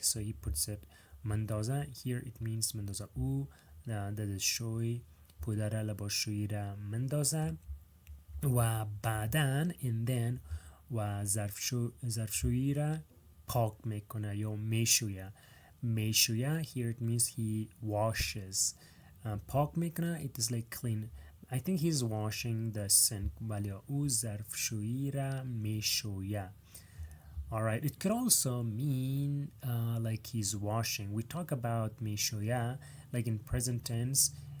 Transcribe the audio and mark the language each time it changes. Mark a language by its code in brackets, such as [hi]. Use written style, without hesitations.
[en] So he puts it مندازه. Here it means مندازه. [fa] او دستشوی پودر لباسشویی را مندازه و بعداً [en] and then [fa] و ظرفشویی را پاک میکنه یا میشویه. [en] Here it means he washes. [fa] پاک میکنه [en] it is like clean. I think he's washing the sink. [fa] ولی او ظرفشویی را میشویه. [en] Alright, it could also mean like he's washing. We talk about میشویه like in present tense.